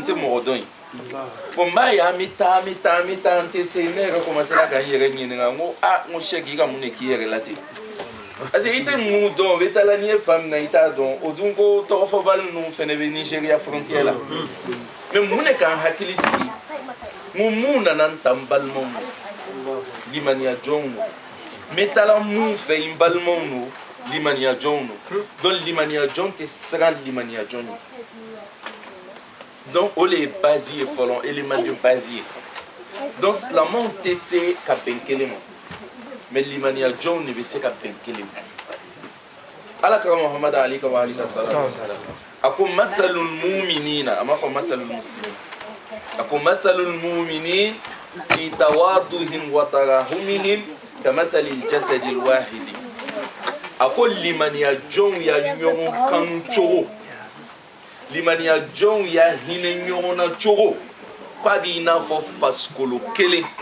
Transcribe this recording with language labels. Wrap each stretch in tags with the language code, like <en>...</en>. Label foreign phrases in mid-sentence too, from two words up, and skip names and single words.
<bm>tɛ mɔgɔ dɔn ye bon n b'a ye an bɛ taa an tɛ se ne yɛrɛ commencé la ka n yɛrɛ ɲininka n ko n ko Sɛki i ka mun de k'i yɛrɛ la ten parce que i tɛ mun dɔn o bɛ taa la n'i ye fan min na i t'a dɔn o dun ko tɔgɔfɔbali ninnu fɛnɛ bɛ Nigeria frontière la mais mun de k'an hakili sigi mun nana n ta n balimaw no limaniya jɔnw no n bɛ taa la mun fɛ n balimaw no limaniya jɔnw no donc limaniya jɔn tɛ siran limaniya jɔn ye donc o le ye base ye fɔlɔ</bm> <fr>élément de base</fr> <bm>ye donc silamɛw tɛ se ka bɛn kelen ma mais limaniya jɔnw de bɛ se ka bɛn kelen ma alakira muhamadu</bm> <ar>عليه وسلم</ar> <bm>a ko</bm> <ar>مثل المؤمنين</ar> <bm>a ma fɔ</bm> <ar>مثل المسلمين</ar> <bm>a ko</bm> <ar>مثل المؤمنين في توادهم وتراحمهم كمثل الجسد الواحد</ar> <bm>a ko limaniya jɔnw ya ɲɔgɔn kanu cogo limaniya jɔnw ya hinɛ ɲɔgɔn na cogo k'a b'i n'a fɔ fasikolo kelen</bm>